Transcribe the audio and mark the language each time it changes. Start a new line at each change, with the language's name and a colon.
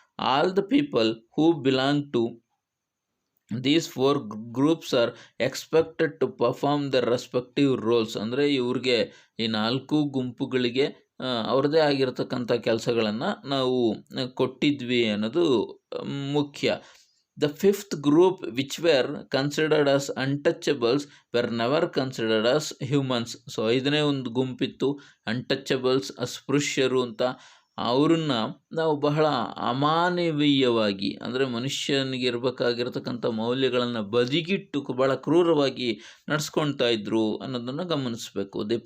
English: All the people who belong to these 4 groups are expected to perform the respective roles.
Kannada: ಅಂದರೆ ಇವ್ರಿಗೆ, ಈ 4 ಗುಂಪುಗಳಿಗೆ ಅವ್ರದ್ದೇ ಆಗಿರತಕ್ಕಂಥ ಕೆಲಸಗಳನ್ನು ನಾವು ಕೊಟ್ಟಿದ್ವಿ ಅನ್ನೋದು ಮುಖ್ಯ.
English: ದ 5th group, which were considered as untouchables, were never considered as humans.
Kannada: So 5ನೇ ಒಂದು ಗುಂಪಿತ್ತು, ಅನ್ಟಚಬಲ್ಸ್, ಅಸ್ಪೃಶ್ಯರು ಅಂತ. ಅವ್ರನ್ನ ನಾವು ಬಹಳ ಅಮಾನವೀಯವಾಗಿ, ಅಂದರೆ ಮನುಷ್ಯನಿಗೆ ಇರಬೇಕಾಗಿರ್ತಕ್ಕಂಥ ಮೌಲ್ಯಗಳನ್ನು ಬದಿಗಿಟ್ಟು ಬಹಳ ಕ್ರೂರವಾಗಿ ನಡೆಸ್ಕೊಳ್ತಾ ಇದ್ರು ಅನ್ನೋದನ್ನು ಗಮನಿಸಬೇಕು.